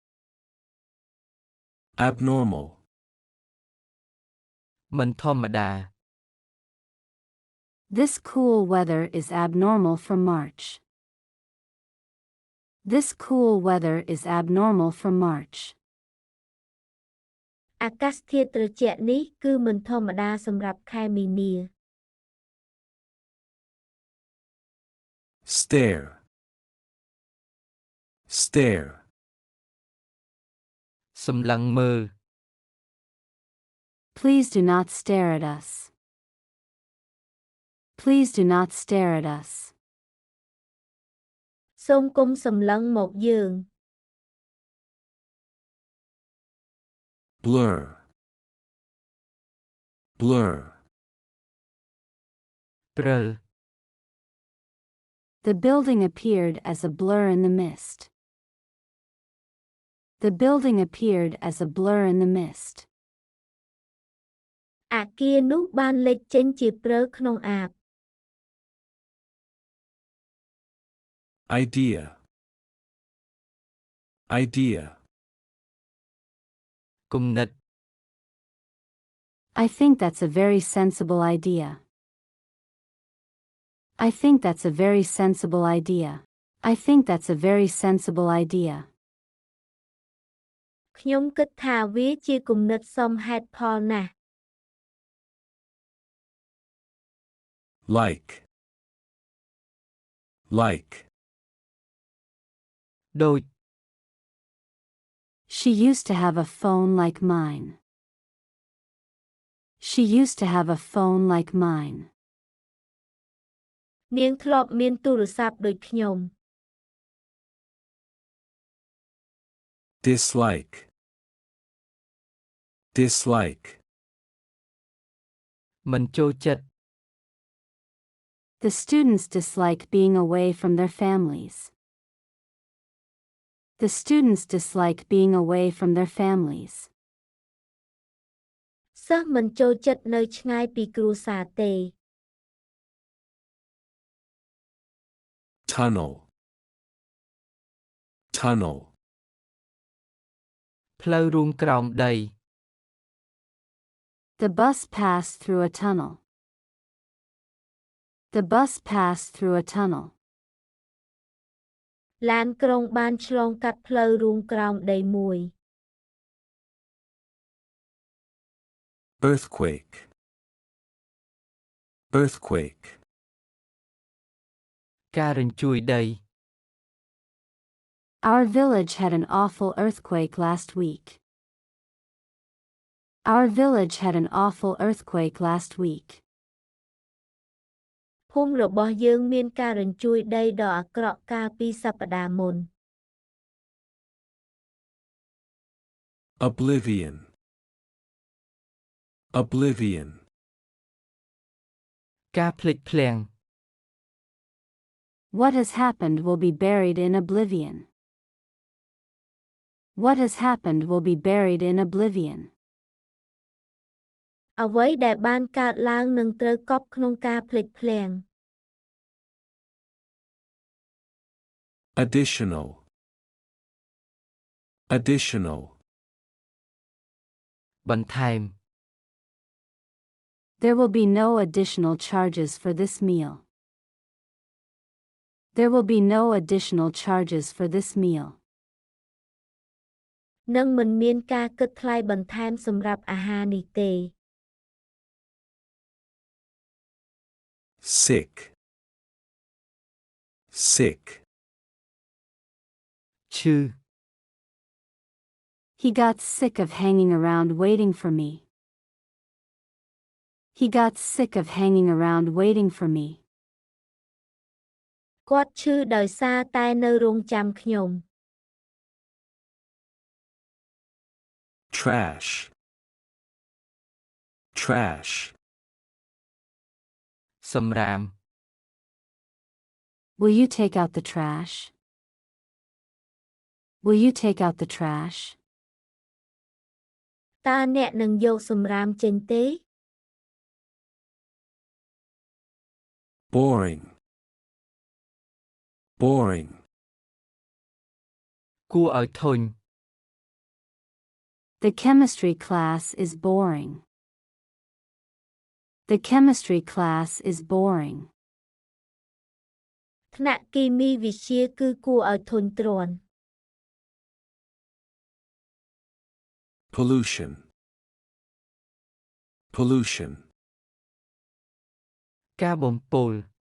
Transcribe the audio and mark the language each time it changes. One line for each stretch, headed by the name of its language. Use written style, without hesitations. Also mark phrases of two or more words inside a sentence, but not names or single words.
English: Abnormal.
Khmer: មិនធម្មតា
English: This cool weather is abnormal for March. This cool weather is abnormal for March.
Khmer: អាកាសធាតុត្រជាក់នេះគឺមិនធម្មតាសម្រាប់ខែមីនា
English: Stare. Stare.
Khmer: សម្លឹងមើល
English: Please do not stare at us. Please do not stare at us.
Khmer: សូមកុំសម្លឹងមកយើង
English: Blur. Blur.
Khmer: ព្រិល
English: The building appeared as a blur in the mist. The building appeared as a blur in the mist.
Khmer: អគារនោះបានលេចចេញជាព្រើក្នុងអាប
English: Idea. Idea.
Khmer: គំនិត
English: I think that's a very sensible idea. I think that's a very sensible idea. I think that's a very sensible idea.
Khmer: ខ្ញុំគិតថាវាជាគំនិតសមហេតុផលណាស់
English: Like. Like.
Khmer: ដូច
English: She used to have a phone like mine. She used to have a phone like mine.
Khmer: នាងធ្លាប់មានទូរស័ព្ទដូចខ្ញុំ
English: Dislike. Dislike.
Khmer: មិនចូលចិត្ត
English: The students dislike being away from their families. The students dislike being away from their families.
Khmer: សិស្សមិនចូលចិត្តនៅឆ្ងាយពីគ្រួសារទេ
English: Tunnel. Tunnel.
Khmer: ផ្លូវរួមក្រោមដី
English: The bus passed through a tunnel. The bus passed through a tunnel.
Khmer: ឡានក្រុងបានឆ្លងកាត់ផ្លូវរួមក្រោមដីមួយ
English: Earthquake. Earthquake.
Khmer: ការរញ្ជួយដី
English: Our village had an awful earthquake last week. Our village had an awful earthquake last week.
Khmer: ភូមិរបស់យើងមានការរញ្ជួយដីដ៏អាក្រក់កាលពីសប្តាហ៍មុន
English: Oblivion. Oblivion.
Khmer: ការភ្លេចភ្លាំង
English: What has happened will be buried in oblivion. What has happened will be buried in oblivion.
Khmer: អ្វីដែលបានកើតឡើងនឹងត្រូវកប់ក្នុងការភ្លេចភ្លាំង
English: Additional. Additional.
Khmer: បន្ថែម
English: There will be no additional charges for this meal. There will be no additional charges for this meal.
Khmer: នឹងមិនមានការគិតថ្លៃបន្ថែមសម្រាប់អាហារនេះទេ
English: Sick. Sick.
Khmer: ឈឺ
English: He got sick of hanging around waiting for me. He got sick of hanging around waiting for me.
Khmer: គាត់ឈឺដោយសារតែនៅរង់ចាំខ្ញុំ
English: Trash. Trash.
Khmer: សំរាម
English: Will you take out the trash? Will you take out the trash?
Khmer: តើអ្នកនឹងយកសំរាមចេញទេ
English: Boring. Boring.
Khmer: គួរឲ្យធុញ
English: The chemistry class is boring. The chemistry class is boring.
Khmer: ថ្នាក់គីមីវិទ្យាគឺគួរឲ្យធុញទ្រាន់
English: Pollution. Pollution.
Khmer: ការបំពុល